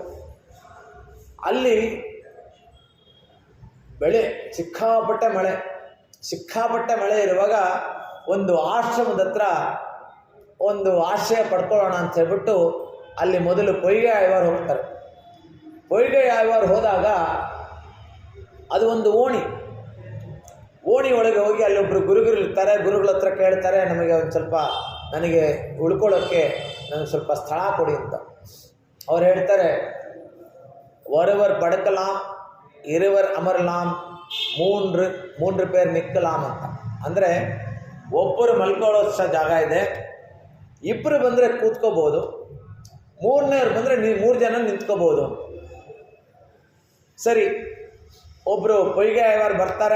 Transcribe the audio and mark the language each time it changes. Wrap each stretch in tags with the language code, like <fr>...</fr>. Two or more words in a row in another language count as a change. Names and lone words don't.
<kn>ಅಲ್ಲಿ ಸಿಕ್ಕಾಪಟ್ಟೆ ಮಳೆ ಇರುವಾಗ ಒಂದು ಆಶ್ರಮದ ಹತ್ರ ಒಂದು ಆಶ್ರಯ ಪಡ್ಕೊಳ್ಳೋಣ ಅಂತ ಹೇಳ್ಬಿಟ್ಟು ಅಲ್ಲಿ ಮೊದಲು ಪೊಯ್ಗೆ ಆಳ್ವಾರ್ ಹೋಗ್ತಾರೆ. ಪೊಯ್ಗೆ ಆಳ್ವಾರ್ ಹೋದಾಗ ಅದು ಒಂದು ಓಣಿ ಒಳಗೆ ಹೋಗಿ ಅಲ್ಲೊಬ್ಬರು ಗುರುಗಳಿರ್ತಾರೆ. ಗುರುಗಳ ಹತ್ರ ಕೇಳ್ತಾರೆ, ನಮಗೆ ಒಂದು ಸ್ವಲ್ಪ ನನಗೆ ಉಳ್ಕೊಳ್ಳೋಕ್ಕೆ ನನಗೆ ಸ್ವಲ್ಪ ಸ್ಥಳ ಕೊಡಿ ಅಂತ. ಅವ್ರು ಹೇಳ್ತಾರೆ,</kn> <ta>ஒருவர் படுக்கலாம், இருவர் அமரலாம், மூன்று பேர் நிற்கலாம் ಅಂತ.</ta> <kn>ಅಂದರೆ ಒಬ್ಬರು ಮಲ್ಕೊಳ್ಳೋಷ್ಟು ಜಾಗ ಇದೆ, ಇಬ್ಬರು ಬಂದರೆ ಕೂತ್ಕೋಬೋದು, ಮೂರನೇವ್ರು ಬಂದರೆ 3 ಜನ ನಿಂತ್ಕೋಬೋದು. ಸರಿ, ಒಬ್ಬರು ಪೊಯ್ಗೆ ಆಳ್ವಾರ್ ಬರ್ತಾರೆ.</kn>